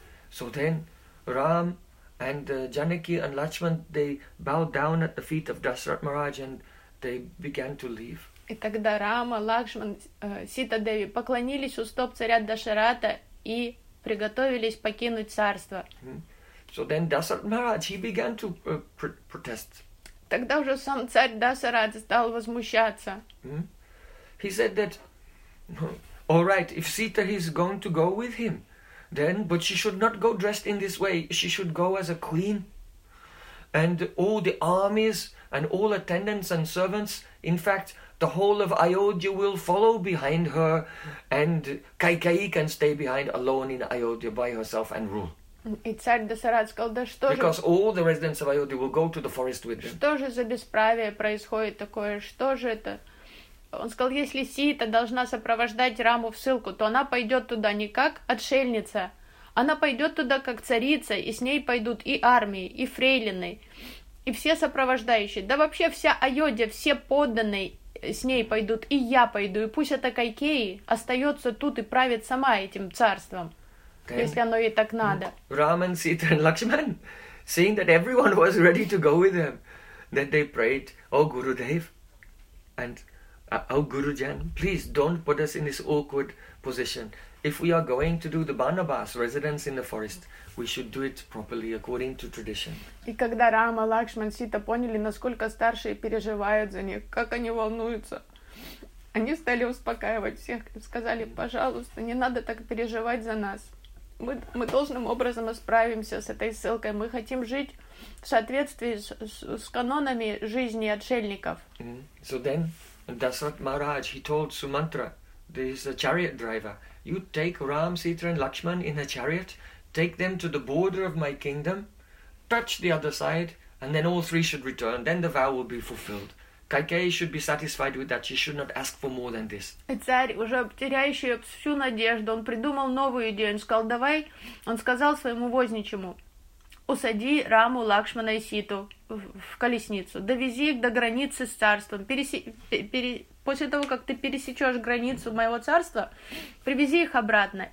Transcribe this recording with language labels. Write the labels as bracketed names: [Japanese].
[English] So then, Ram and Janaki and Lakshman, they bowed down at the feet of Dasharatha Maharaj and they began to leave. [Russian] И тогда Рама, Лакшман, Сита Деви поклонились у стоп царя Дашарата и приготовились покинуть царство. [English] So then Dasharatha Maharaj, he began to protest. [Russian] Тогда уже сам царь Дасарат стал возмущаться. [English] He said that, all right, if Sita is going to go with him, then, but she should not go dressed in this way. She should go as a queen. And all the armies and all attendants and servants, in fact, the whole of Ayodhya will follow behind her, and Kaikeyi can stay behind alone in Ayodhya by herself and rule. [Russian] И царь Дасарат сказал, да что же... [English] Because all the residents of Ayodhya will go to the forest with them. [Russian] Что же за бесправие происходит такое? Что же это? Он сказал, если Сита должна сопровождать Раму в ссылку, то она пойдет туда не как отшельница, она пойдет туда как царица, и с ней пойдут и армии, и фрейлины, и все сопровождающие. Да вообще вся Айодия, все подданные с ней пойдут, и я пойду, и пусть эта Кайкеи остается тут и правит сама этим царством, then, если оно ей так надо. [English] Рам и Сита и Лакшман, seeing that everyone was ready to go with them, then they prayed, "О Гурудев, and O Gurujan, please don't put us in this awkward position. If we are going to do the Banabas residence in the forest, we should do it properly according to tradition." [Russian] И когда Рама, Лакшман, Сита поняли, насколько старшие переживают за них, как они волнуются, они стали успокаивать всех и сказали: "Пожалуйста, не надо так переживать за нас. Мы должным образом справимся с этой ссылкой. Мы хотим жить в соответствии с канонами жизни отшельников." [English] So then, Dasarath Maharaj, he told Sumantra, this chariot driver, "You take Ram, Sita and Lakshman in a chariot, take them to the border of my kingdom, touch the other side, and then all three should return. Then the vow will be fulfilled. Кайкеи should be satisfied with that. She should not ask for more than this." [Russian] Царь, уже теряющий всю надежду, он придумал новую идею. Он сказал, давай, он сказал своему возничему, усади Раму, Лакшмана и Ситу в колесницу, довези их до границы с царством. После того, как ты пересечешь границу моего царства, привези их обратно.